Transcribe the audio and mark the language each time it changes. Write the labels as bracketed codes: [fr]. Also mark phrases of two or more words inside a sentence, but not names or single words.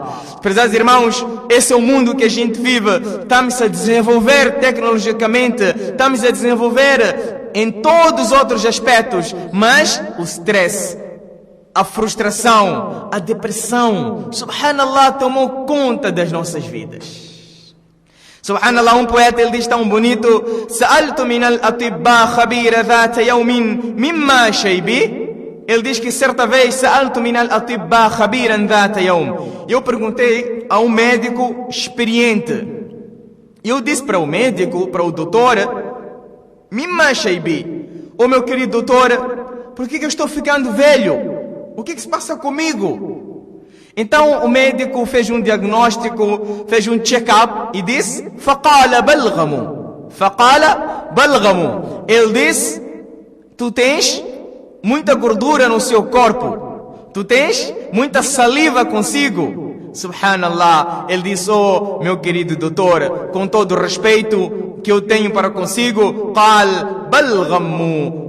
[pt] Prezados irmãos, esse é o mundo que a gente vive. Estamos a desenvolver tecnologicamente, estamos a desenvolver em todos os outros aspectos, mas o stress, a frustração, a depressão, subhanallah, tomou conta das nossas vidas. Subhanallah, um poeta, ele diz tão bonito: [ar] سألت من الأطباء خبيرا ذات يوم مما شيبي. [pt] Ele diz que certa vez, [ar] سألت من الأطباء خبيرا ذات يوم. [pt] Eu perguntei a um médico experiente. Eu disse para o médico, para o doutor: [ar] مما شيبي. [pt] Oh meu querido doutor, por que eu estou ficando velho? O que se passa comigo? Então o médico fez um diagnóstico, fez um check-up e disse: [ar] فقال البلغم. فقال البلغم. [pt] Ele disse: tu tens muita gordura no seu corpo, tu tens muita saliva consigo. Subhanallah. Ele disse: oh meu querido doutor, com todo o respeito que eu tenho para consigo, [ar] قال البلغم.